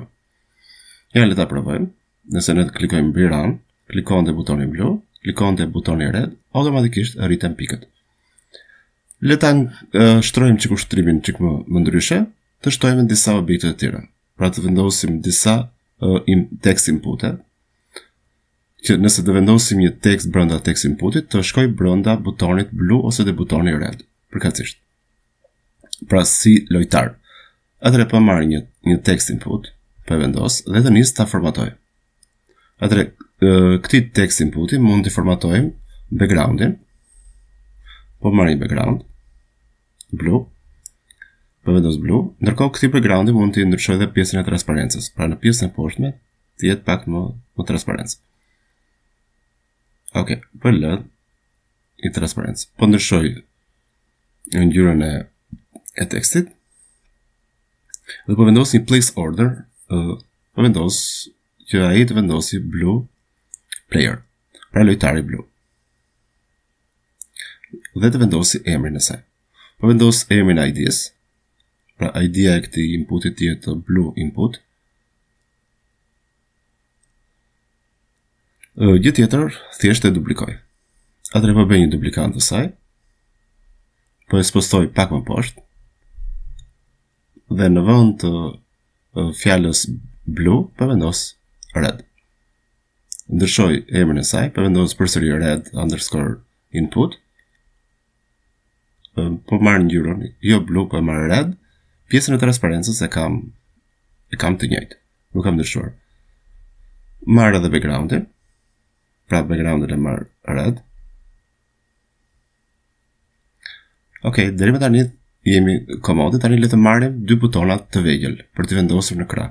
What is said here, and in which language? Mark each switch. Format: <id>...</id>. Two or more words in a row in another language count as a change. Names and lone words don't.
<sq>Ja le ta provojmë. Nëse ne klikojmë mbi run, klikon te butoni blu, klikon te butoni red, automatikisht rriten pikët. Le ta shtrojmë çik ushtrimin çik më ndryshe, të shtojmë disa objekte të tjera. Pra të vendosim disa</sq> <en>text input-</en> <sq>e, që nëse të vendosim një tekst brenda</sq> <en>text inputit,</en> <sq>të shkoj brenda butonit blu ose te butoni red, përkatësisht. Pra si lojtar. Atëre po marr një</sq> <en>text input,</en> <sq>po e vendos dhe të nis ta formatoj. Atëre këtij</sq> <en>text inputi</en> <sq>mund të formatojmë backgroundin. Po marr një background blu, po vendos blu, ndërkohë këtij backgroundi mund të ndryshoj edhe pjesën e transparencës. Pra në pjesën e poshtme të jetë pak më transparencë. Okej, po lë i transparencë. Po ndryshoj ngjyrën e tekstit. Dhe po vendos një</sq> <en>place order,</en> <sq>po vendos që ai të vendosi</sq> <en>blue player,</en> <sq>pra lojtari blu. Dhe të vendosi emrin e saj. Po vendos emrin e ID-s, pra ID-a e këtij inputit të jetë</sq> <en>blue input.</en> <sq>Gjë tjetër, thjesht e duplikoj. Atëherë po bëj një duplikant të saj. Po e spostoj pak më poshtë. Dhe në vend të fjalës blue, po vendos red. Ndryshoj emrin e saj, po vendos përsëri</sq> <en>red underscore input.</en> <sq>Po marr ngjyrën, jo blue, po marr red. Pjesën e transparencës e kam të njëjtë. Nuk kam ndryshuar. Marr edhe backgroundin. Pra backgroundin e marr red. Okej, deri më tani jemi komode, tani le të marrim dy butona të vegjël për të vendosur në krah.</sq>